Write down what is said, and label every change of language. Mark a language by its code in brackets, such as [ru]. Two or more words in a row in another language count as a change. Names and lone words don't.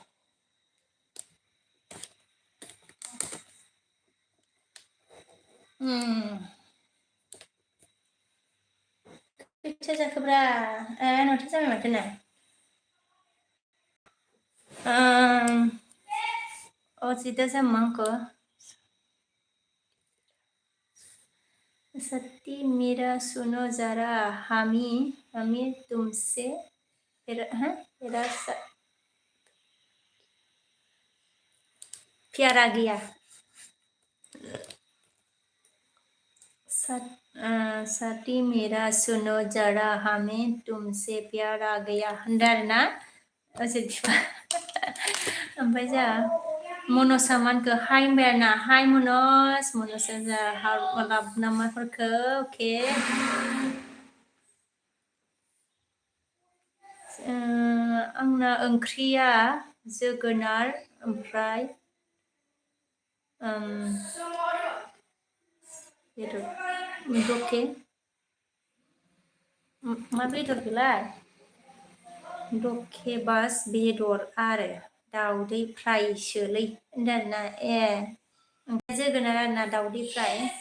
[brx] खैथा जाखोब्रा न'था जाबाय माथो ना अजिदा जामांखो [hi] सत्ती मेरा सुनो जरा हमी तुमसे प्यारा गया सती मेरा सुनो जरा हमें तुमसे प्यार आ गया [brx] होनदों आरोना ओमफ्राय जा मनसा मानखो हाय होनबाय आरोना हाय मनसा जा लाब नामाफोरखो अके आंना ओंख्रिया जोगोनार ओमफ्राय दके मा बेदर बेलाय दके बास बेदर आरो दाउदै फ्रायसोलै होनदों आरोना ओमफ्राय जोगोनार आरोना दाउदै फ्राय